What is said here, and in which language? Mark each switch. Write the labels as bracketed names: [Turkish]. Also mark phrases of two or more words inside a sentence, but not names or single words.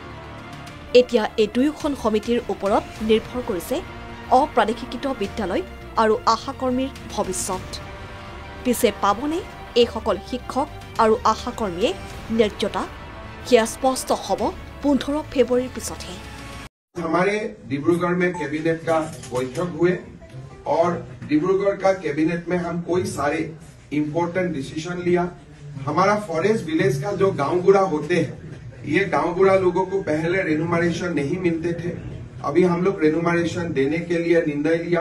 [Assamese] এতিয়া এই দুয়োখন সমিতিৰ ওপৰত নিৰ্ভৰ কৰিছে অপ্ৰাদেশিকৃত বিদ্যালয় আৰু আশাকৰ্মীৰ ভৱিষ্যত। পিছে পাবনে এইসকল শিক্ষক আৰু আশাকৰ্মীয়ে ন্যায্যতা? সেয়া স্পষ্ট হ'ব 15 ফেব্रुৱাৰীৰ পিছতহে। [Hindi] हमारे डिब्रूगढ़ में कैबिनेट का बैठक हुए और डिब्रूगढ़ का कैबिनेट में हम कोई सारे [English] important decision [Hindi] लिया। हमारा [English] forest village [Hindi] का जो गांव बुरा होते हैं, ये गांव बुरा लोगों को पहले रेनुमरेशन नहीं मिलते थे, अभी हम लोग रेनुमरेशन देने के लिए निर्णय लिया।